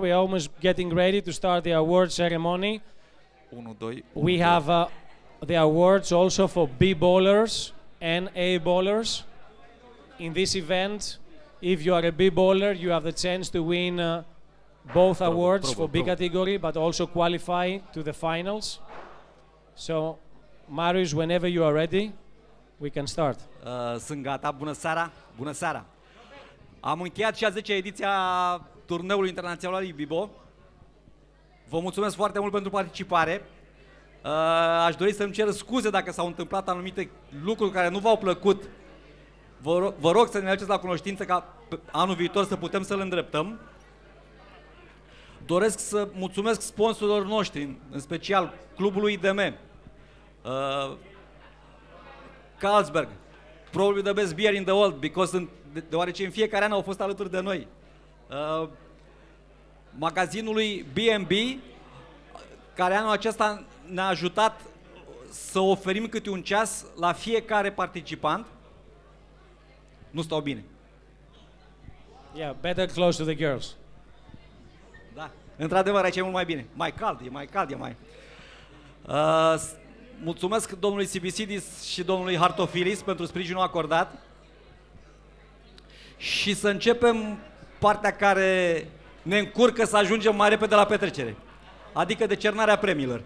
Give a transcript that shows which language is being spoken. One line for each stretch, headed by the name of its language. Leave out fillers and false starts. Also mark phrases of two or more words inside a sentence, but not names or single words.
English: We're almost getting ready to start the award ceremony. We have the awards also for B bowlers and A bowlers. In this event, if you are a B bowler, you have the chance to win both awards for B category, but also qualify to the finals. So, Marius, whenever you are ready, we can start.
Romanian: Sunt gata. Bună seara. Bună seara. Am încheiat și a 10-a ediție a turneului internațional IBIBO. Vă mulțumesc foarte mult pentru participare. Aș dori să-mi cer scuze dacă s-au întâmplat anumite lucruri care nu v-au plăcut. Vă rog să ne aduceți la cunoștință ca anul viitor să putem să-l îndreptăm. Doresc să mulțumesc sponsorilor noștri, în special clubului IDM, Carlsberg,
English: probably the best beer in the world,
Romanian: deoarece în fiecare an au fost alături de noi. Magazinului B&B, care anul acesta ne-a ajutat să oferim câte un ceas la fiecare participant. Nu stau bine.
English: Yeah, better close to the girls.
Romanian: Da, într-adevăr aici e mult mai bine. Mai cald, e mai cald, e mai... Mulțumesc domnului Sibisidis și domnului Hartofilis pentru sprijinul acordat. Și să începem partea care ne încurcă să ajungem mai repede la petrecere, adică decernarea premiilor.